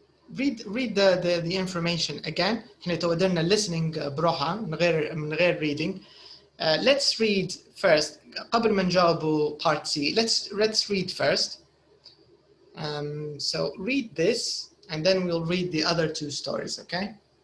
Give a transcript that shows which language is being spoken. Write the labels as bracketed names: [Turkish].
[English] Read the information again. [Arabic] احنا تودلنا listening بروحها من غير reading. [English] Let's read first. [Arabic] قبل ما نجاوبوا [English] part C, let's read first. So read this, and then we'll read the other two stories, okay?